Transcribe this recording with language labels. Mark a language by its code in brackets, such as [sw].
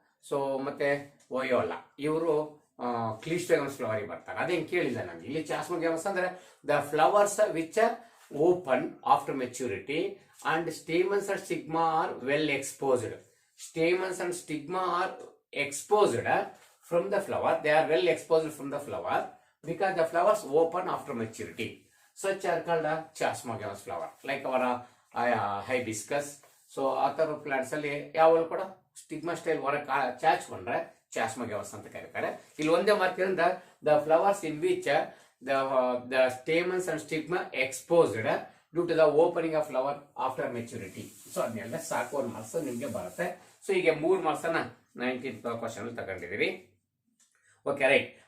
[kn] So ಮತ್ತೆ viola, ಇವರು ಕ್ಲೀಸ್ಟೋಗ್ಯಾಮಸ್ ಫ್ಲವರಿಗೆ ಬರ್ತಾರೆ. ಅದೇನು ಕೇಳಿಲ್ಲ ನಮ್ಗೆ. ಇಲ್ಲಿ ಚಾಸ್ಮೋಗ್ಯಾಮಸ್ ಅಂದ್ರೆ [en] The flowers which open after maturity and stamens and stigma are well exposed. Stamens and stigma are exposed from the flower. They are well exposed from the flower because the flowers open after maturity. Such are called a chasmogamous flower, like our hibiscus. So other plants [kn] ಅಲ್ಲಿ ಯಾವಳು ಕೂಡ stigma style ಹೊರಗೆ ಚಾಚ್ಕೊಂಡ್ರೆ ಚಾಸ್ಮೋಗ್ಯಾಮಸ್ ಅಂತ ಕರೀತಾರೆ. ಇಲ್ಲಿ ಒಂದೇ ಮಾರ್ಕಿಂದ [en] The flowers in which the stamens and stigma exposed due to the opening of flower after maturity. [kn] So ಅದನ್ನೆಲ್ಲ ಸಾಕು, 1 marks ನಿಮ್ಗೆ ಬರುತ್ತೆ. ಸೊ ಈಗ 3 ಮಾರ್ಕ್ಸ್ ಅನ್ನ 19th ಕ್ವಶನ್ ತಗೊಂಡಿದ್ದೀರಿ. Okay, right.